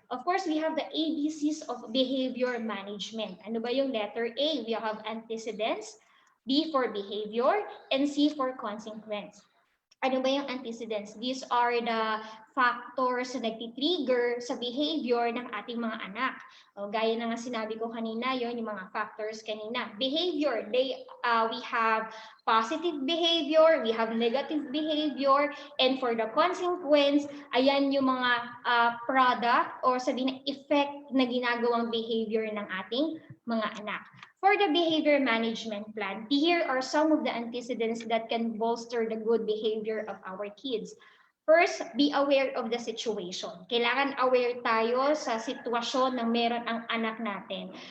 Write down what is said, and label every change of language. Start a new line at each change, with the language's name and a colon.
English: Of course, we have the ABCs of behavior management.
Filipino: Ano ba yung
English: letter A? We have antecedents, B for behavior, and C for consequence.
Filipino: Ano ba yung antecedents?
English: These are the factors
Filipino: na nagtitrigger sa behavior ng ating mga anak. O, gaya na nga sinabi ko kanina, yon yung mga factors kanina.
English: Behavior, we have positive behavior, we have negative behavior, and for the consequence,
Filipino: ayan yung mga product or sabihin na effect na ginagawang behavior ng ating mga anak.
English: For the behavior management plan, here are some of the antecedents that can bolster the good behavior of our kids. First, be aware of the situation.
Filipino: Kailangan aware tayo sa sitwasyon na meron ang anak natin.